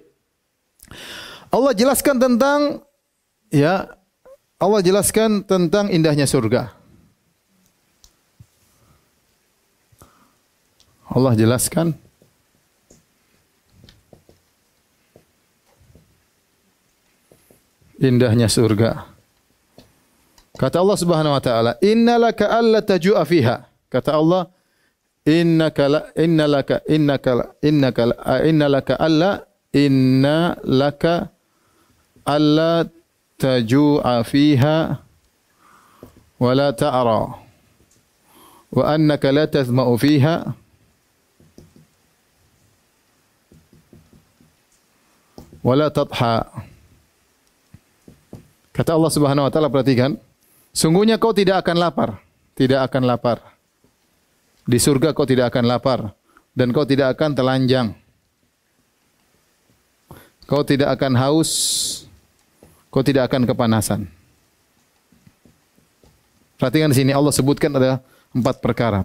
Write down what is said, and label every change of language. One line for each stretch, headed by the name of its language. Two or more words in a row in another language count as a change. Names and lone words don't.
Indonesian: Allah jelaskan tentang indahnya surga. Allah jelaskan indahnya surga. Kata Allah
Arabic: سبحانه وتعالى, "إن لك ألا تجوع فيها."
Indonesian: Kata Allah,
Arabic: إن لك ألا تجوع فيها ولا تعرى وأنك لا تظمأ فيها ولا تضحى.
Indonesian: Kata Allah
Arabic: سبحانه وتعالى,
Indonesian: perhatikan, sungguhnya kau tidak akan lapar, tidak akan lapar. Di surga kau tidak akan lapar dan kau tidak akan telanjang. Kau tidak akan haus, kau tidak akan kepanasan. Perhatikan di sini Allah sebutkan ada 4 perkara.